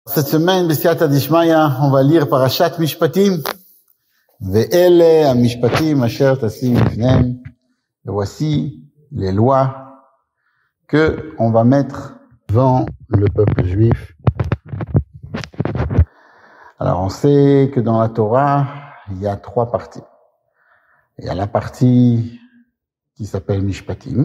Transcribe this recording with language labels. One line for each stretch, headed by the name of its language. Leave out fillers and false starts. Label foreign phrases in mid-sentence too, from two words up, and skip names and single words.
French: Cette semaine,
Aramaic: בסייעתא דשמיא,
French: on va lire Parashat Mishpatim.
Hebrew: ואלה המשפטים אשר תשים לפניהם.
French: Et voici les lois que on va mettre devant le peuple juif. Alors, on sait que dans la Torah, il y a 3 parties. Il y a la partie qui s'appelle Mishpatim.